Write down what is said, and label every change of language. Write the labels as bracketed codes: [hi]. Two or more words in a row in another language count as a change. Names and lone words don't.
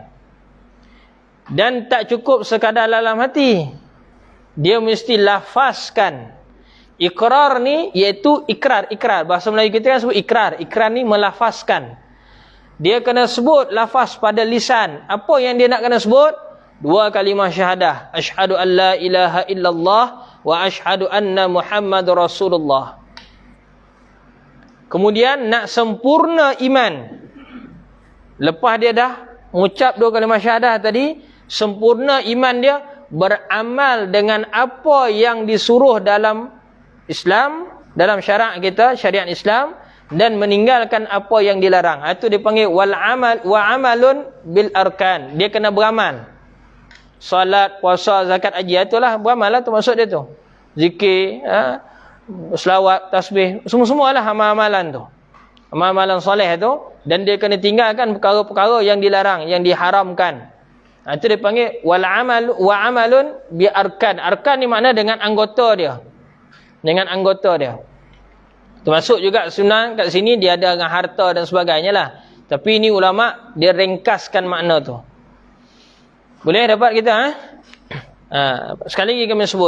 [ms] Dan tak cukup sekadar dalam hati. Dia mesti lafazkan. Iqrar ni iaitu ikrar. Bahasa Melayu kita kan sebut ikrar. Ikrar ni melafazkan. Dia kena sebut lafaz pada lisan. Apa yang dia nak kena sebut? 2 kalimah syahadah. [ar] أشهد أن لا إله إلا الله وأشهد أن محمدا رسول الله. [ms] Kemudian nak sempurna iman. Lepas dia dah mengucap 2 kalimah syahadah tadi, sempurna iman dia beramal dengan apa yang disuruh dalam Islam, dalam syariat kita, syariat Islam, dan meninggalkan apa yang dilarang. Itu dipanggil [ar] والعمل وعمل بالأركان. [ms] Dia kena beramal. Salat, puasa, zakat, haji, itulah beramal lah tu maksud dia tu. Zikir, selawat, tasbih, semua-semualah amal-amalan tu. Amal-amalan soleh tu, dan dia kena tinggalkan perkara-perkara yang dilarang, yang diharamkan. Itu dipanggil [ar] والعمل وعمل بأركان. [ms] Arkan ni makna dengan anggota dia. Dengan anggota dia. Termasuk juga sunnah kat sini dia ada dengan harta dan sebagainya lah. Tapi ini ulama dia ringkaskan makna tu. Boleh dapat kita? Sekali lagi kami sebut.